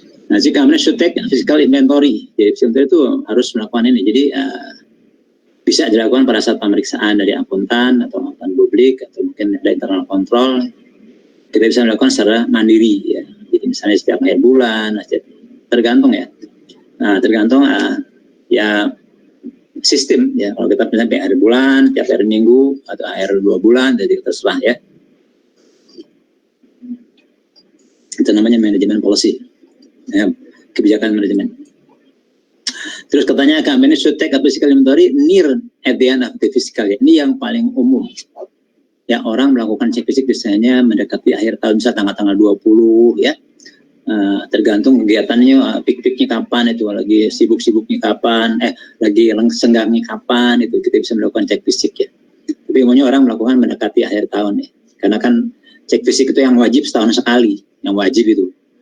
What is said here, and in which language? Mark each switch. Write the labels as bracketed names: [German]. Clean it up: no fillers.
[English] Nah, jika company should take physical inventory. [Indonesian] Jadi inventory itu harus melakukan ini. Jadi bisa dilakukan pada saat pemeriksaan dari akuntan atau akuntan publik, atau mungkin ada internal control. Kita bisa melakukan secara mandiri ya. Jadi misalnya setiap akhir bulan, tergantung ya. Nah, tergantung ya sistem ya. Kalau kita misalnya akhir bulan, tiap akhir minggu, atau akhir 2 bulan, jadi terserah ya. Itu namanya manajemen policy ya, kebijakan manajemen. Terus katanya [English] company should take a physical inventory near at the end of the fiscal year. [Indonesian] Ini yang paling umum. Ya, orang melakukan cek fisik biasanya mendekati akhir tahun, misalnya tanggal 20 ya. Tergantung kegiatannya, peak-peaknya kapan, itu lagi sibuk-sibuknya kapan, lagi senggangnya kapan, itu kita bisa melakukan cek fisik ya. Tapi umumnya orang melakukan mendekati akhir tahun ya. Karena kan cek fisik itu yang wajib setahun sekali, yang wajib itu.